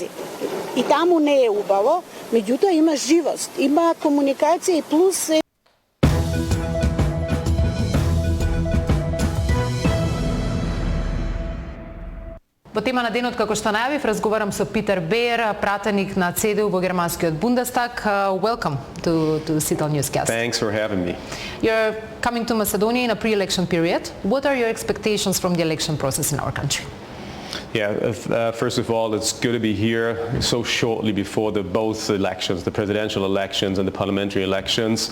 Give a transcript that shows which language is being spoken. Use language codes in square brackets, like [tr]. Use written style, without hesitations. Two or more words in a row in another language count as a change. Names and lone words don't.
[mk] И таму не е убаво, меѓутоа има живост, има комуникација и плюс По тема на денот, како што најавив, разговарам со Питер Беер, пратеник на ЦДУ во германскиот Бундестаг. [en] Welcome to Sitel newscast. Thanks for having me. You're coming to Macedonia in a pre-election period. What are your expectations from the election process in our country? Yeah, first of all, it's good to be here so shortly before both elections, the presidential elections and the parliamentary elections.